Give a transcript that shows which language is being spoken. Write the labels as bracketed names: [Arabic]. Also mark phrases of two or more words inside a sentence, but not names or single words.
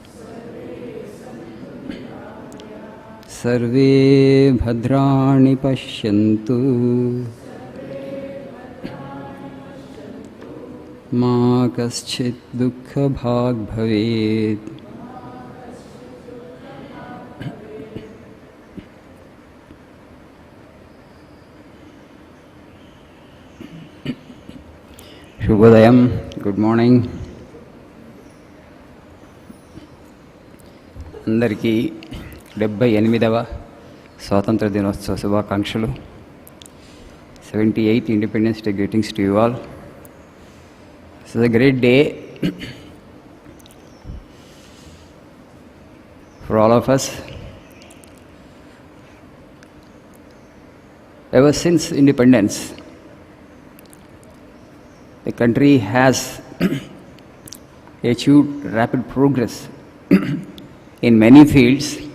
[Sanskrit] सर्वे भद्राणि पश्यन्तु मा कश्चित् दुःखभाग् भवेत्। [Telugu] శుభోదయం, [English] good morning. [Telugu] అందరికీ 78వ స్వాతంత్ర దినోత్సవ శుభాకాంక్షలు. [English] 78th Independence Day greetings to you all. This is a great day for all of us. Ever since independence, the country has achieved rapid progress in many fields.